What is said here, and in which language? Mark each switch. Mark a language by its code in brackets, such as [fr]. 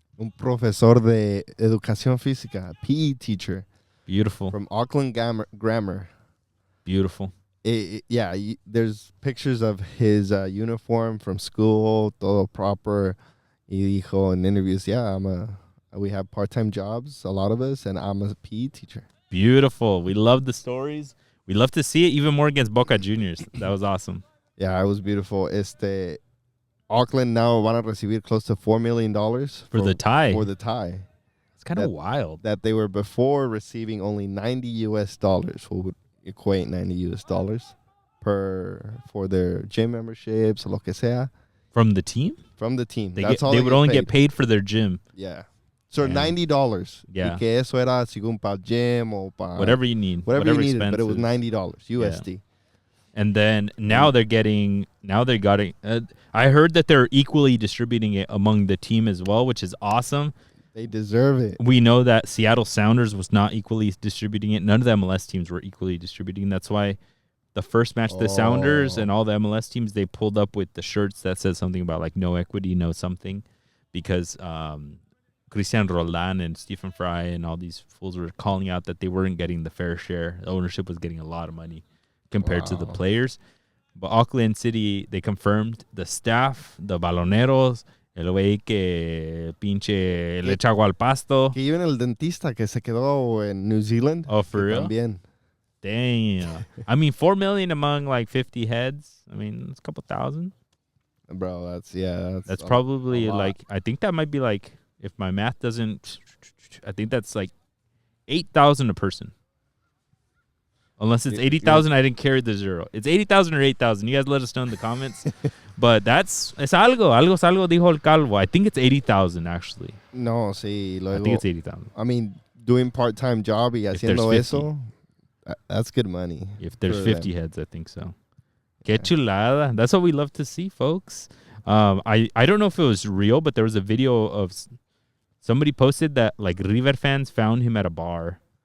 [es] un profesor de educación física, [en] PE teacher. Beautiful. From Auckland Grammar. Beautiful. There's pictures of his uniform from school, [es] todo [en] proper. [es] Y dijo [en] in interviews, we have part-time jobs, a lot of us, and I'm a PE teacher. Beautiful. We love the stories. We love to see it even more against Boca Juniors. That was awesome. Yeah, it was beautiful. Auckland now [es] van a recibir [en] close to $4 million for the tie. For the tie. It's kind of wild. That they were before receiving only $90 US, what would equate $90 US for their gym memberships, [es] lo que sea. [en] From the team? From the team. They would only get paid for their gym. Yeah. So $90. Yeah. [es] Y que eso era según para gym or para [en] whatever you need. Whatever you needed, but it was $90 USD. Yeah. And then now they're getting. I heard that they're equally distributing it among the team as well, which is awesome. They deserve it. We know that Seattle Sounders was not equally distributing it. None of the MLS teams were equally distributing. That's why the first match, the Sounders and all the MLS teams, they pulled up with the shirts that said something about like no equity, no something, because Christian Roland and Stephen Fry and all these fools were calling out that they weren't getting the fair share. The ownership was getting a lot of money compared to the players. But Auckland City, they confirmed the staff, the [es] baloneros, el güey que pinche le echa agua al pasto. Que [en] even [es] el dentista que se quedó en New Zealand. [en] Oh, for real? [es] También. [en] Damn. I mean, 4 million among like 50 heads. I mean, it's a couple thousand. Bro, that's probably like, I think that might be like, if my math doesn't, I think that's like 8,000 a person. Unless it's 80,000, I didn't carry the zero. It's 80,000 or 8,000. You guys let us know in the comments. But [es] es algo dijo el calvo. [en] I think it's 80,000 actually. [es] No, sí. Luego, [en] I think it's 80,000. I mean, doing part-time job [es] y haciendo eso, [en] that's good money. If there's 50 heads, I think so. [es] Qué chulada. [en] That's what we love to see, folks. I don't know if it was real, but there was a video of somebody posted that like River fans found him at a bar.